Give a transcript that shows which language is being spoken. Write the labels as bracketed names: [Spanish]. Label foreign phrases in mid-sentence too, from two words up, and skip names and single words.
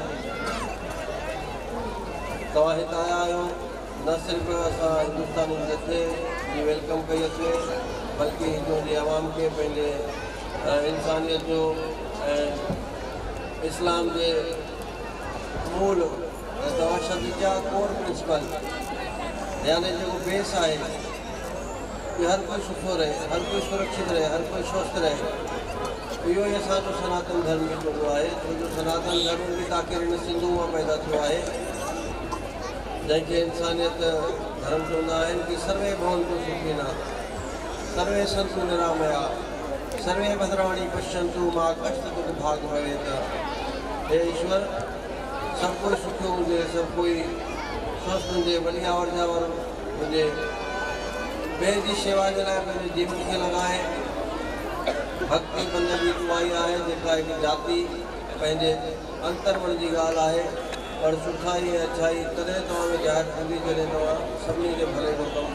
[Sindhi] तव्हां हिते आया आहियो न सिर्फ़ असां हिंदुस्तानी जथे जी वेलकम कई अचे बल्कि हितां जी आवाम खे पंहिंजे इंसानियत जो ऐं इस्लाम जे मूल तवशद जा [English] core principle [Sindhi] यानी जेको बेस आहे कि हर कोई सुठो रहे हर कोई सुरक्षित रहे हर कोई स्वस्थ रहे इहो ई असांजो सनातन धर्म बि चवंदो आहे छो जो सनातन धर्म बि आख़िर हिन सिंधु मां पैदा थियो आहे जंहिंखे इंसानियत धर्म चवंदा आहिनि कि [Sanskrit] सर्वे भवन्तु सुखिनः सर्वे सन्तु निरामया सर्वे भद्राणि पश्यन्तु मा कश्चित् भाग भवेत् [Sindhi] हे ईश्वर सब कोई सुखियो हुजे सब कोई स्वस्थ हुजे बढ़िया वर्जावर हुजे ॿिए जी शेवा जे लाइ पंहिंजे जीवन खे लॻाए भक्ति बंदगी दुआई आहे जेका हिकु जाति पंहिंजे अंतर्मन जी ॻाल्हि आहे पर सुठाई ऐं अच्छाई तॾहिं तव्हां में ज़ाहिर थींदी जॾहिं तव्हां सभिनी जे भले जो कमु